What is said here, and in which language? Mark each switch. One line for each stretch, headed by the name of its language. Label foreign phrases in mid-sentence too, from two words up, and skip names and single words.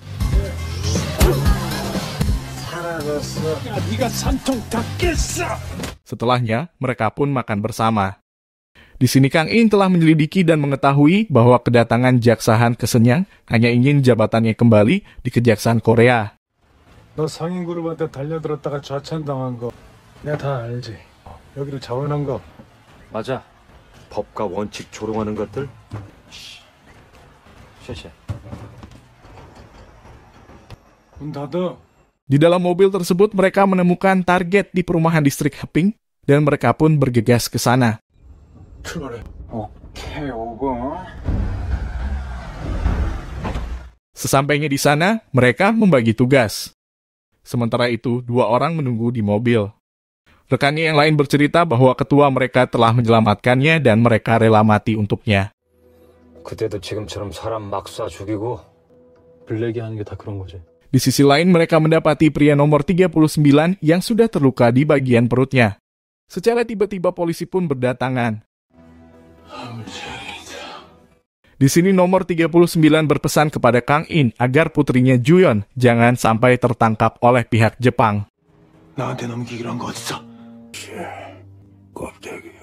Indonesian: Setelahnya, mereka pun makan bersama. Di sini Kang In telah menyelidiki dan mengetahui bahwa kedatangan Jaksa Han ke Shenyang hanya ingin jabatannya kembali di Kejaksaan Korea.
Korean: 너 상인 그룹한테 달려들었다가 좌천당한 거 내가 다 알지. 여기를 자원한 거. 맞아. 법과 원칙 조롱하는 것들.
Chinese: 쉐쉐.
Korean: 문 닫아.
Indonesian: Di dalam mobil tersebut mereka menemukan target di perumahan distrik Heping dan mereka pun bergegas ke sana.
Korean: 출발해. 오케이, 오고.
Indonesian: Sesampainya di sana, mereka membagi tugas. Sementara itu, 2 orang menunggu di mobil. Rekannya yang lain bercerita bahwa ketua mereka telah menyelamatkannya dan mereka rela mati untuknya.
Korean: 그때도 지금처럼 사람 막 쏴 죽이고 블랙이 하는 게 다 그런 거지.
Indonesian: Di sisi lain, mereka mendapati pria nomor 39 yang sudah terluka di bagian perutnya. Secara tiba-tiba polisi pun berdatangan. Di sini nomor 39 berpesan kepada Kang In agar putrinya Juyeon jangan sampai tertangkap oleh pihak Jepang.
Korean: 나한테 넘기기로 한 거 어딨어? 껍데기요.